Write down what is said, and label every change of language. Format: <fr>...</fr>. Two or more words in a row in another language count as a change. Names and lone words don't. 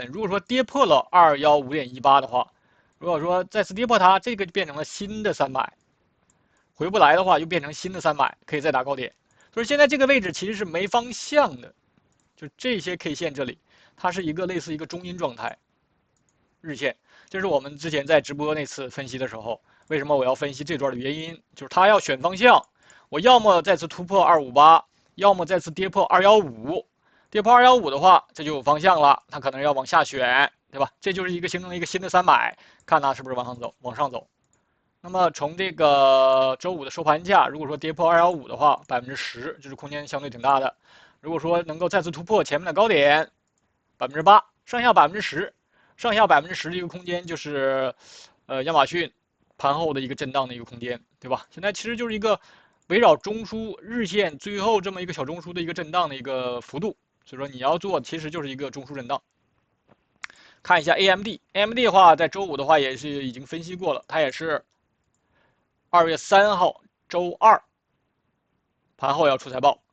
<zh>如果說跌破了215.18的話，如果說再次跌破它，這個就變成了新的3買，回不來的話又變成新的3買，可以再打高點。所以現在這個位置其實是沒方向的，就這些 K 線這裡，它是一個類似一個中陰狀態，日線。這是我們之前在直播那次分析的時候，為什麼我要分析這段的原因，就是它要選方向，我要麼再次突破258，要麼再次跌破215，跌破215的話，這就有方向了，它可能要往下選，對吧？這就是形成了一個新的3買，看它是不是往上走，往上走。那麼從这个周五的收盘價，如果说跌破215的话，10%，就是空间相对挺大的。如果说能夠再次突破前面的高點8%，剩下10%，剩下10%的一個空間就是亞馬遜盤後的一個震盪的一個空間，對吧？現在其實就是一個圍繞中樞日線最後這麼一個小中樞的一個震盪的一個幅度，所以說你要做其實就是一個中樞震盪。看一下 AMD 的話，在周五的話也是已經分析過了，它也是2月3號周二盤後要出財報。</zh>